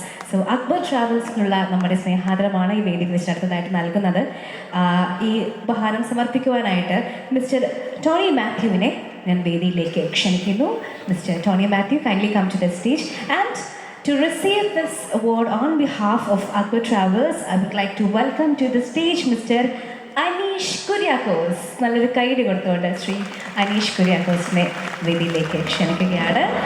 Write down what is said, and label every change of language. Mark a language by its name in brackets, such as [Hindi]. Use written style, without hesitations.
[Malayalam] So Akbar ട്രാവൽസിനുള്ള നമ്മുടെ സ്നേഹാദരമാണ് ഈ വേദിയിൽ വെച്ച് അടുത്തതായിട്ട് നൽകുന്നത്. ഈ ഉപഹാരം സമർപ്പിക്കുവാനായിട്ട് മിസ്റ്റർ ടോണി മാത്യുവിനെ ഞാൻ വേദിയിലേക്ക് ക്ഷണിക്കുന്നു. [English] Mister Tony Mathew, kindly come to the stage. And to receive this award on behalf of Akbar Travels, I would like to welcome to the stage Mr. Aneesh Kuriakose. [Malayalam] നല്ലൊരു കൈയ്യടി കൊടുത്തുകൊണ്ട് ശ്രീ അനീഷ് കുര്യാക്കോസിനെ വേദിയിലേക്ക് ക്ഷണിക്കുകയാണ്.